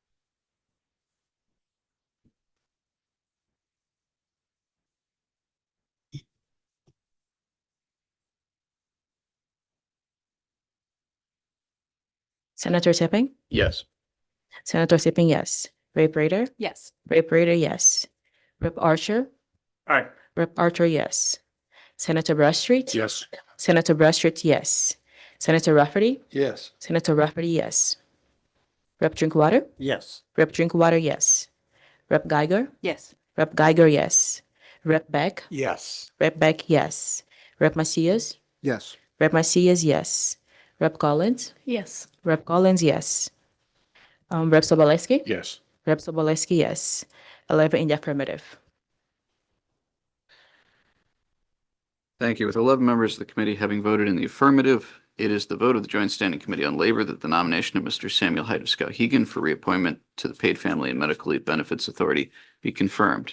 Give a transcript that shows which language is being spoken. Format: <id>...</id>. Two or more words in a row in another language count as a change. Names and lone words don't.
<en>Senator Tipping, Yes. Senator Tipping, yes. Rep Rader, Yes. Rep Rader, yes. Rep Archer, Aye. Rep Archer, yes. Senator Bradstreet, Yes. Senator Bradstreet, yes. Senator Rafferty, Yes. Senator Rafferty, yes. Rep Drinkwater, Yes. Rep Drinkwater, yes. Rep Geiger, Yes. Rep Geiger, yes. Rep Beck, Yes. Rep Beck, yes. Rep Macias, Yes. Rep Macias, yes. Rep Collins, Yes. Rep Collins, yes. Rep Sobolewski, Yes. Rep Sobolewski, yes. 11 in the affirmative. Thank you. With 11 members of the committee having voted in the affirmative, it is the vote of the Joint Standing Committee on Labor that the nomination of Mr. Samuel Hite of Skowhegan for reappointment to the Paid Family and Medical Leave Benefits Authority be confirmed.</en>